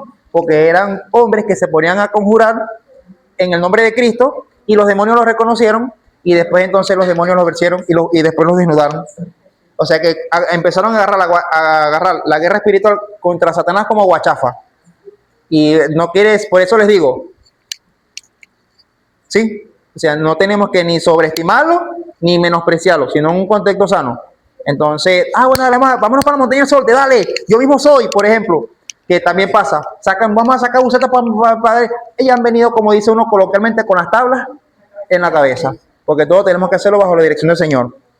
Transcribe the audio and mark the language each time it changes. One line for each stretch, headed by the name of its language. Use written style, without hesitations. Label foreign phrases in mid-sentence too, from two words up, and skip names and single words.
Spanish: Porque eran hombres que se ponían a conjurar en el nombre de Cristo y los demonios los reconocieron y después entonces los demonios los vencieron y después los desnudaron. O sea que empezaron a agarrar la guerra espiritual contra Satanás como guachafa. Y no quieres, por eso les digo, ¿sí? O sea, no tenemos que ni sobreestimarlo ni menospreciarlo, sino en un contexto sano. Entonces, bueno, vámonos para la montaña del sol, dale, yo mismo soy, por ejemplo, que también pasa, vamos a sacar bucetas para ellas han venido, como dice uno coloquialmente, con las tablas en la cabeza, porque todos tenemos que hacerlo bajo la dirección del Señor.